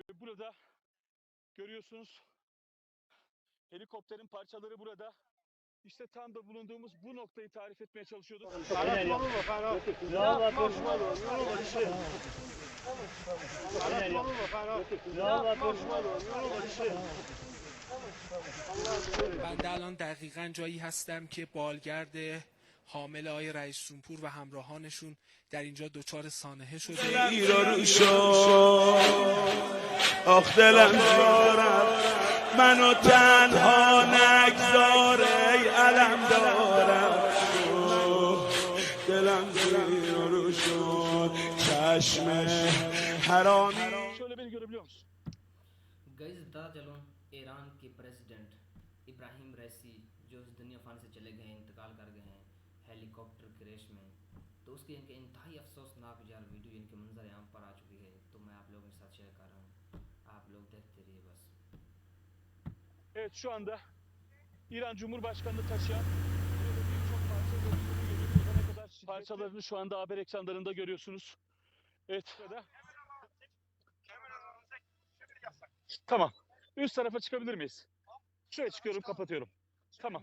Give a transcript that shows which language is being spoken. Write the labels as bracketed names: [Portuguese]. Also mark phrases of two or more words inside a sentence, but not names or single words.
[Turkish] burada. Görüyorsunuz. Helikopterin parçaları burada. İşte tam da bulunduğumuz bu noktayı tarif etmeye çalışıyorduk. [Persian] بنده الان دقیقاً جایی هستم که بالگرد حامل آقای رئیس جمهور و همراهانشون در اینجا دچار سانحه شده. آخ دلم دارم منو تنها نگذار ای علم دارم دلم زیر رو شد چشم حرامی. [Turkish] Şöyle beni görebiliyor musun? [Urdu] گائز پتا چلو ایران کے پریزیڈنٹ ابراہیم رئیسی جو اس دنیا فان سے چلے گئے ہیں، انتقال کر گئے ہیں ہیلی کاپٹر کریش میں، تو اس کی ان کے انتہائی افسوسناک یار ویڈیو ان کے منظر یہاں پر آ چکی ہے، تو میں آپ لوگوں کے ساتھ شیئر کر رہا ہوں، آپ لوگ دیکھتے رہیے بس. [Turkish] Evet, şu anda İran Cumhurbaşkanı'nı taşıyan parçalarını şu anda haber ekranlarında görüyorsunuz. Evet. Tamam. Üst tarafa çıkabilir miyiz? Şuraya çıkıyorum, kapatıyorum. Tamam.